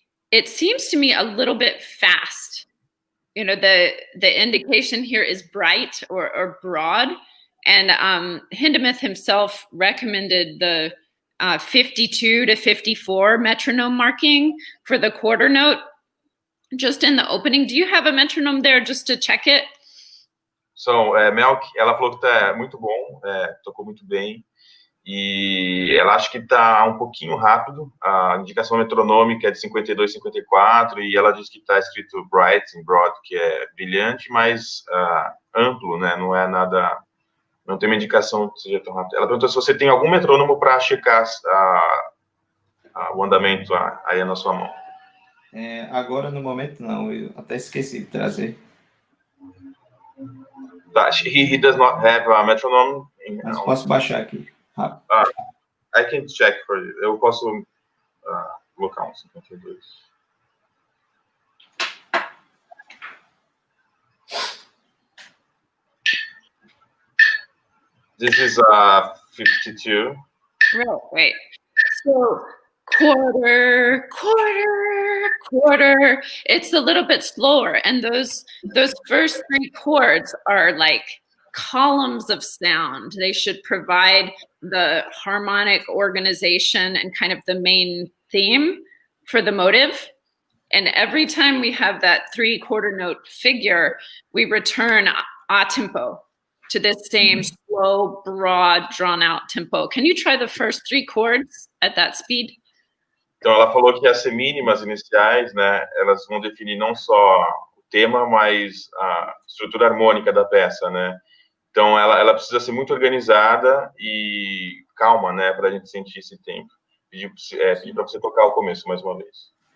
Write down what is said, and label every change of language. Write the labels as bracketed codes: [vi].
[en] It seems to me a little bit fast. You know, the indication here is bright or broad, and Hindemith himself recommended the 52 to 54 metronome marking for the quarter note. just in the opening. Do you have a metronome there just to check it? [pt] Mel, ela falou que tá muito bom, tocou muito bem, e ela acha que tá um pouquinho rápido. A indicação metronômica é de 52, 54, e ela diz que tá escrito [en] bright and broad, [pt] que é brilhante, mas amplo, né? Não é nada, não tem uma indicação que seja tão rápido. Ela perguntou se você tem algum metrônomo para checar o andamento aí na sua mão. Agora, no momento, não. Eu até esqueci de trazer. [en] He does not have a metronome. [pt] Mas posso baixar aqui, rápido. [en] I can check for you. [pt] Eu posso colocar um 52. [en] This is 52. Right, wait. So quarter, quarter, quarter. It's a little bit slower, and those first three chords are like columns of sound. They should provide the harmonic organization and kind of the main theme for the motive. And every time we have that 3/4 note figure, we return a tempo to this same slow, broad, drawn-out tempo. Can you try the first three chords at that speed? [pt] Então, ela falou que as semínimas iniciais, né, elas vão definir não só o tema, mas a estrutura harmônica da peça, né? Então, ela precisa ser muito organizada e calma, né, para a gente sentir esse tempo. Pedir para você tocar o começo mais uma vez.